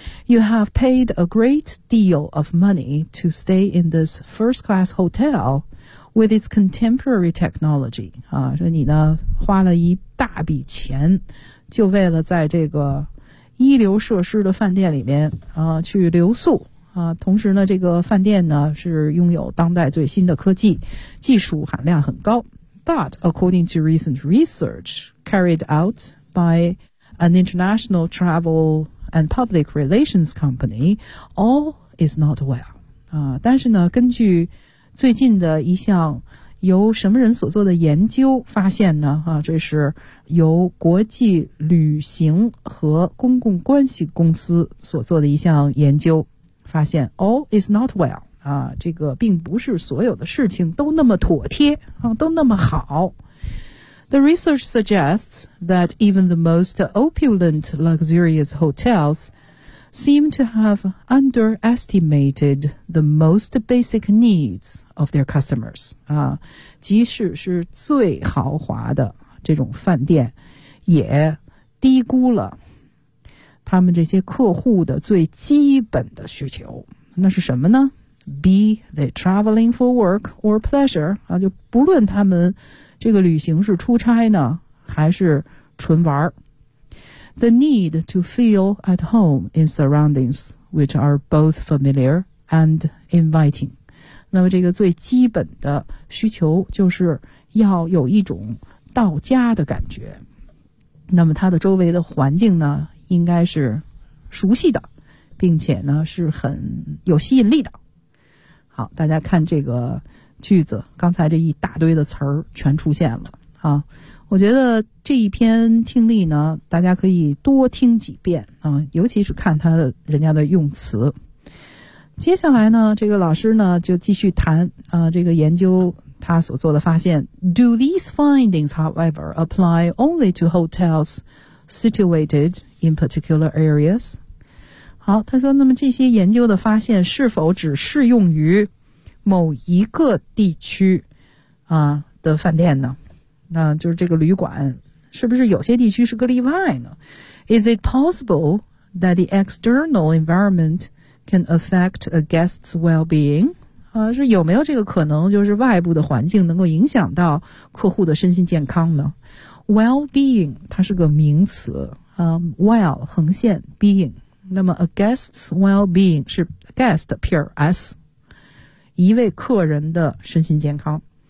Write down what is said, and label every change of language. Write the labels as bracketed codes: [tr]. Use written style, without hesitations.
[en] You have paid a great deal of money to stay in this first-class hotel with its contemporary technology. [zh] 啊，说你呢花了一大笔钱，就为了在这个一流设施的饭店里面啊去留宿啊。同时呢，这个饭店呢是拥有当代最新的科技，技术含量很高。 [en] But according to recent research carried out by an international travel and public relations company, all is not well. [zh] 但是呢，根据最近的一项由什么人所做的研究发现呢，这是由国际旅行和公共关系公司所做的一项研究发现 [en] all is not well. [zh] 这个并不是所有的事情都那么妥帖，都那么好。 [en] The research suggests that even the most opulent luxurious hotels seem to have underestimated the most basic needs of their customers. [zh] 啊，即使是最豪华的这种饭店也低估了他们这些客户的最基本的需求。那是什么呢？ [en] Be they traveling for work or pleasure. [zh] 啊，就不论他们这个旅行是出差呢还是纯玩。 [en] The need to feel at home in surroundings which are both familiar and inviting. [zh] 那么这个最基本的需求就是要有一种到家的感觉。那么它的周围的环境呢应该是熟悉的，并且呢是很有吸引力的。好，大家看这个句子，刚才这一大堆的词儿全出现了啊。我觉得这一篇听力呢，大家可以多听几遍啊，尤其是看他人家的用词。接下来呢，这个老师呢就继续谈啊，这个研究他所做的发现。 [en] Do these findings, however, apply only to hotels situated in particular areas? [zh] 好，他说，那么这些研究的发现是否只适用于某一个地区啊的饭店呢？那就是这个旅馆，是不是有些地区是个例外呢？ [en] Is it possible that the external environment can affect a guest's well-being? [zh] 啊，是有没有这个可能，就是外部的环境能够影响到客户的身心健康呢？ Well-being 它是个名词，well 横线 being， 那么 [en] a guest's well-being [zh] 是 guest pure s， 一位客人的身心健康。